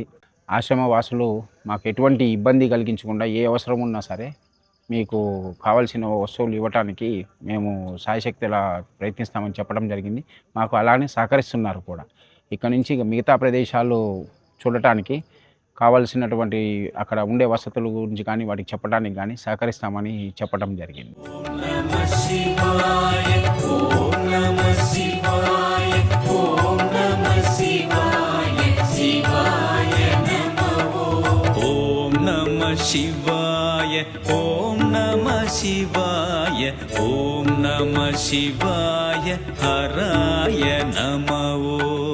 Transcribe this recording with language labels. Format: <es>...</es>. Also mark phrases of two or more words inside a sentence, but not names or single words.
<te>ఆశ్రమ వాసులు మాకు ఎటువంటి ఇబ్బంది కలిగించకుండా ఏ అవసరం ఉన్నా సరే మీకు కావాల్సిన వస్తువులు ఇవ్వటానికి మేము సాయశక్తిలా ప్రయత్నిస్తామని చెప్పడం జరిగింది. మాకు అలానే సహకరిస్తున్నారు కూడా. ఇక్కడ నుంచి మిగతా ప్రదేశాలు చూడటానికి కావాల్సినటువంటి అక్కడ ఉండే వసతుల గురించి కానీ వాటికి చెప్పడానికి కానీ సహకరిస్తామని చెప్పడం జరిగింది.</te> <sa>शिवाय ओम नमः शिवाय ओम नमः शिवाय हराय नमः।</sa>